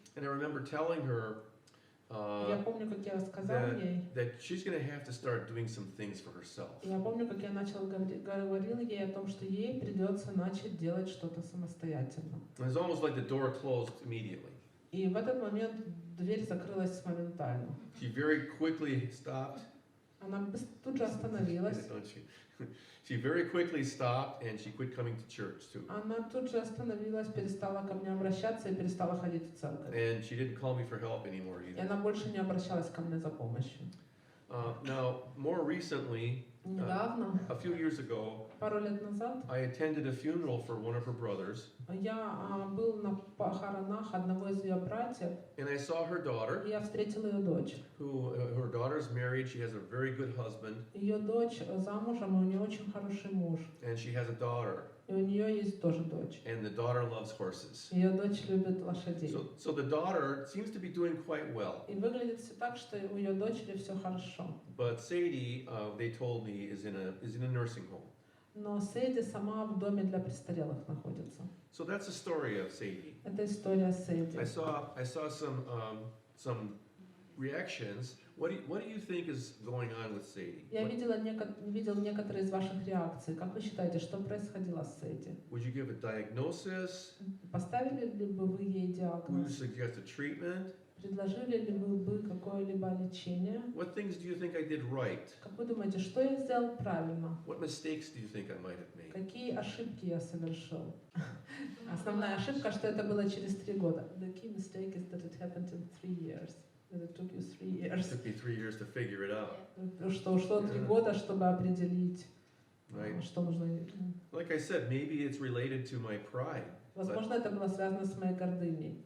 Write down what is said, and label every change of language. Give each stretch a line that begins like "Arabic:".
English: And I remember telling her
Russian: Я помню, как я сказала ей.
English: that she's going to have to start doing some things for herself.
Russian: Я помню, как я говорила ей о том, что ей придется начать делать что-то самостоятельно.
English: It was almost like the door closed immediately.
Russian: И в этот момент дверь закрылась моментально.
English: She very quickly stopped.
Russian: Она тут же остановилась.
English: Don't she? She very quickly stopped and she quit coming to church too.
Russian: Она тут же остановилась, перестала ко мне обращаться и перестала ходить в церковь.
English: And she didn't call me for help anymore
Russian: И
English: either.
Russian: она больше не обращалась ко мне за помощью.
English: Now, more recently,
Russian: Недавно,
English: a few years ago,
Russian: пару лет назад,
English: I attended a funeral for one of her brothers,
Russian: я был на похоронах одного из ее братьев,
English: and I saw her daughter,
Russian: и я встретила ее дочь.
English: her daughter's married, she has a very good husband,
Russian: Ее дочь замужем, и у нее очень хороший муж.
English: and she has a daughter,
Russian: И у нее есть тоже дочь.
English: and the daughter loves horses.
Russian: Ее дочь любит лошадей.
English: So the daughter seems to be doing quite well,
Russian: И выглядит все так, что у ее дочери все хорошо.
English: but Sadie, they told me, is in a nursing home.
Russian: Но Сэдди сама в доме для престарелых находится.
English: So that's the story of Sadie.
Russian: Это история Сэдди.
English: I saw some reactions. What do you think is going on with Sadie?
Russian: Я видел некоторые из ваших реакций. Как вы считаете, что происходило с Сэдди?
English: Would you give a diagnosis?
Russian: Поставили ли бы вы ей
English: Would you
Russian: диагноз?
English: suggest a treatment?
Russian: Предложили ли вы бы какое-либо лечение?
English: What things do you think I did right?
Russian: Как вы думаете, что я сделал правильно?
English: What mistakes do you think I might have made?
Russian: Какие ошибки я совершил? Основная ошибка, что это было через 3 года.
English: The key mistake is that it happened in 3 years. That it took you 3 It years. took me 3 years to figure it out.
Russian: Что ушло 3 года, чтобы определить,
English: Right?
Russian: что нужно.
English: Like I said, maybe it's related to my pride
Russian: Возможно, это было связано с моей гордыней.